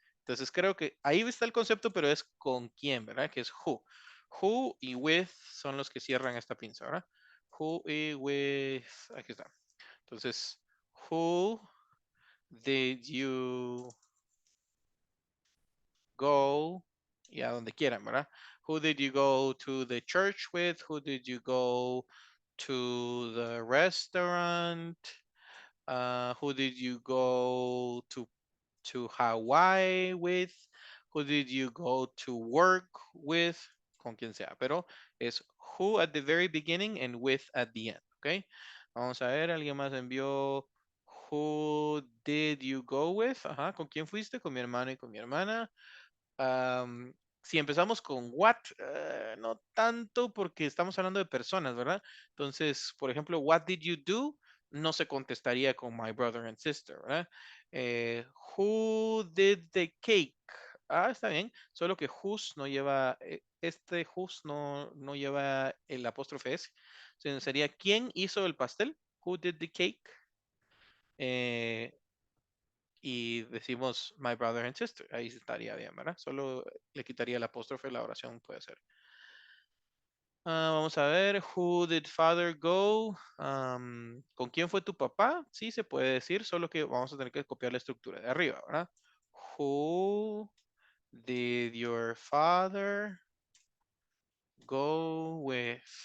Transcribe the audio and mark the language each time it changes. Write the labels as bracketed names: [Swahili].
[Spanish] Entonces creo que ahí está el concepto, pero es con quién, ¿verdad? Que es who. Who y with son los que cierran esta pinza, ¿verdad? [English] Who y with. [Spanish] Aquí está. Entonces, [English] who did you go? [Spanish] Y a donde quieran, ¿verdad? [English] Who did you go to the church with? Who did you go to the restaurant? Who did you go to Hawaii with? Who did you go to work with? [Spanish] Con quien sea, pero es [English] who at the very beginning and with at the end, ¿ok? [Spanish] Vamos a ver, alguien más envió [English] who did you go with? [Spanish] Ajá, ¿con quién fuiste? Con mi hermano y con mi hermana. Si empezamos con what, no tanto porque estamos hablando de personas, ¿verdad? Entonces, por ejemplo, what did you do? No se contestaría con my brother and sister, ¿verdad? [English] Who did the cake? [Spanish] Ah, está bien, solo que whose no lleva, este whose no lleva el apóstrofe S. Sería ¿quién hizo el pastel? [English] Who did the cake? [Spanish] Y decimos my brother and sister. Ahí estaría bien, ¿verdad? Solo le quitaría el apóstrofe, la oración puede ser. Vamos a ver, [English] who did father go? [Spanish] ¿Con quién fue tu papá? Sí, se puede decir, solo que vamos a tener que copiar la estructura de arriba, ¿verdad? [English] Who did your father go with?